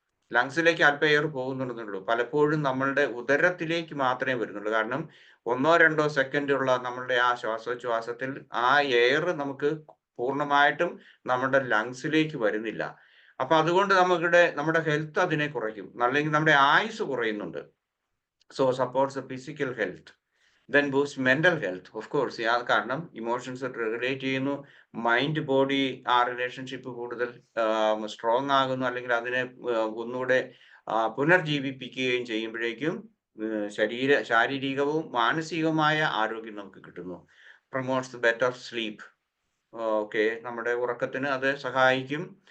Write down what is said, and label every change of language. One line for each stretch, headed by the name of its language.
Malayalam: ലങ്സിലേക്ക് അല്പം എയർ പോകുന്നുണ്ടെന്നുള്ളൂ. പലപ്പോഴും നമ്മളുടെ ഉദരത്തിലേക്ക് മാത്രമേ വരുന്നുള്ളൂ. കാരണം 1-2 സെക്കൻഡ് ഉള്ള നമ്മളുടെ ആ ശ്വാസോച്ഛ്വാസത്തിൽ ആ എയർ നമുക്ക് പൂർണ്ണമായിട്ടും നമ്മുടെ ലങ്സിലേക്ക് വരുന്നില്ല. അപ്പൊ അതുകൊണ്ട് നമ്മുടെ ഹെൽത്ത് അതിനെ കുറയ്ക്കും, അല്ലെങ്കിൽ നമ്മുടെ ആയുസ് കുറയുന്നുണ്ട്.
English: So supports the physical health. Then boost mental health, of course.
Malayalam: കാരണം ഇമോഷൻസ് റെഗുലേറ്റ് ചെയ്യുന്നു, മൈൻഡ് ബോഡി ആ റിലേഷൻഷിപ്പ് കൂടുതൽ സ്ട്രോങ് ആകുന്നു, അല്ലെങ്കിൽ അതിനെ ഒന്നുകൂടെ പുനർജീവിപ്പിക്കുകയും ചെയ്യുമ്പോഴേക്കും ശാരീരികവും മാനസികവുമായ ആരോഗ്യം നമുക്ക് കിട്ടുന്നു.
English: Promotes better sleep.
Malayalam: ഓക്കെ, നമ്മുടെ ഉറക്കത്തിന് അത് സഹായിക്കും.